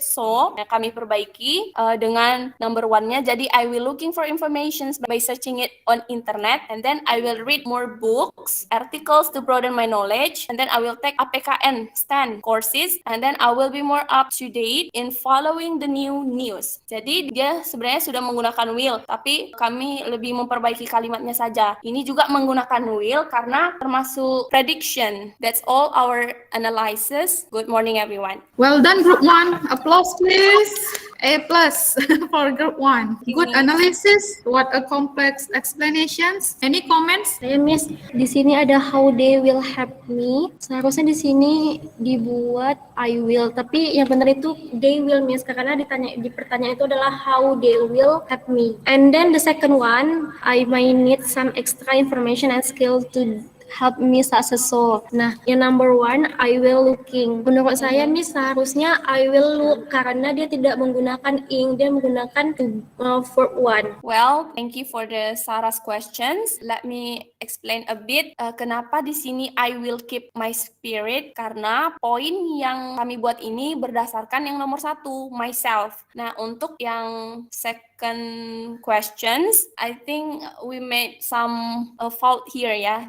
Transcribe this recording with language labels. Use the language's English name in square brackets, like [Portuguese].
[Indonesian] So, kami perbaiki dengan number one-nya. [English] Jadi, I will looking for information by searching it on internet. And then, I will read more books, articles to broaden my knowledge. And then, I will take APKN, STAN courses. And then, I will be more up to date in following the new news. [Indonesian] Jadi, dia sebenarnya sudah menggunakan will. Tapi, kami lebih memperbaiki kalimatnya saja. Ini juga menggunakan will karena termasuk prediction. [English] That's all our analysis. Good morning, everyone. Well done, Group 1. Applause, please. A plus for Group 1. Good analysis. What a complex explanations. Any comments? [Indonesian] Saya Miss, di sini ada [English] how they will help me. [Indonesian] Seharusnya di sini dibuat I will, tapi yang benar itu they will Miss, karena di pertanyaan itu adalah [English] how they will help me. And then the second one, I might need some extra information and skill to help me successful. [Indonesian] Nah, yang [English] number one, I will looking. [Indonesian] Menurut saya, Miss, seharusnya [English] I will look [Indonesian] karena dia tidak menggunakan ing, dia menggunakan verb one. [English] Well, thank you for the Sarah's questions. Let me explain a bit [Indonesian] kenapa di sini [English] I will keep my spirit, [Indonesian] karena poin yang kami buat ini berdasarkan yang nomor 1, myself. Nah, untuk yang [English] second questions, I think we made some fault here ya.